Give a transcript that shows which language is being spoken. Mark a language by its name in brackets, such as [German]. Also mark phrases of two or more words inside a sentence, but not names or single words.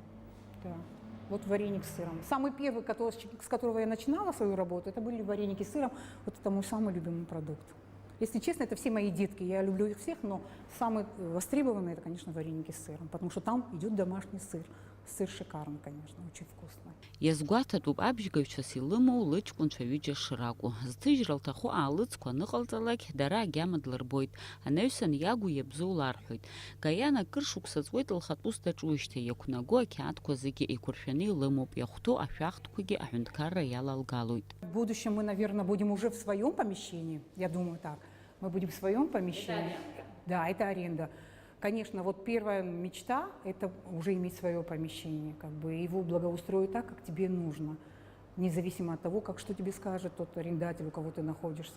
[Russian] Да. Вот вареник с сыром. Самый первый, с которого я начинала свою работу, это были вареники с сыром. Вот это мой самый любимый продукт. Если честно, это все мои детки, я люблю их всех, но самый востребованный – это, конечно, вареники с сыром, потому что там идет домашний сыр. Сыр шикарный, конечно, очень вкусный. [Abkhazian] Иазгәаҭатәуп абжьгаҩцәас илымоу лыҷкәынцәа ҩыџьа шракәу. Зҭыжьра лҭаху аалыҵқәа аныҟалҵалак, дара агьама длырбоит. Анаҩсан иагу иабзоу ларҳәоит. Гаиана акыр шықәса ҵуеит лхатәы ус даҿуижьҭеи, иақәнаго ақьаадқәа зегьы еиқәыршәаны илымоуп, иахәҭоу ашәахтәқәагьы аҳәынҭқарра иалалгалоит. [Russian] В будущем мы, наверное, будем уже в своем помещении, я думаю так. Мы будем в своем помещении. Да, это аренда. Конечно, вот первая мечта – это уже иметь свое помещение, как бы его благоустроить так, как тебе нужно, независимо от того, что тебе скажет тот арендатель, у кого ты находишься.